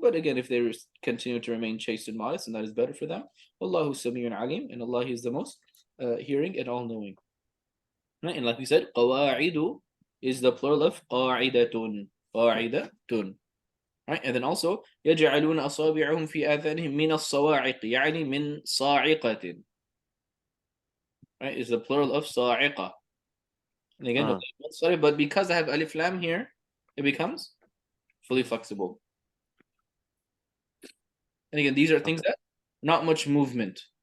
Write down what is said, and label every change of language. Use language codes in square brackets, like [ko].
[en] But again, if they continue to remain chaste and modest, and that is better for them. [ar] وَاللَّهُ سَمِيعٌ عَلِيمٌ. [en] And Allah is the most hearing and all-knowing. Right? And like we said, قَوَاعِدُ is the plural of قَاعِدَةٌ. قَاعِدَةٌ. Right? And then also [ar] يَجْعَلُونَ أَصَابِعَهُمْ فِي آذَانِهِمْ مِنَ الصَّوَاعِقِ يعني مِنْ صَاعِقَةٍ. [en] Right? Is the plural of صَاعِقَةٍ. And again, sorry, but because I have alif lam here, it becomes fully flexible. And again, these are things that not much movement.